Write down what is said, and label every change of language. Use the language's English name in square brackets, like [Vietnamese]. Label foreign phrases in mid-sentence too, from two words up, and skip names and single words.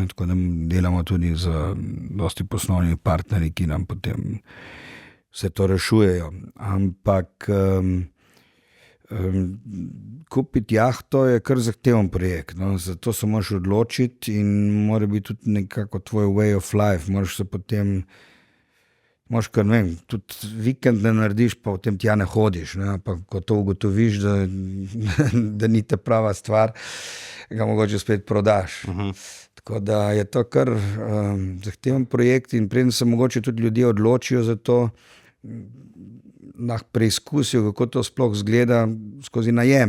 [Slovenian] Tako da delamo tudi z dosti poslovnimi partnerji, ki nam potem vse to rešujejo. Ampak kupiti jahto je kar zahteven projekt. No? Zato se moraš odločiti in mora biti tudi nekako tvoj [English] way of life. [Slovenian] Moraš se potem, moraš kar, ne vem, tudi vikend ne narediš, pa potem tja ne hodiš. Ne? Pa ko to ugotoviš, da ni te prava stvar, ga mogoče spet prodaš. Tako da je to kar zahteven projekt in preden se mogoče tudi ljudje odločijo za to, lahko preizkusijo, kako to sploh izgleda skozi najem.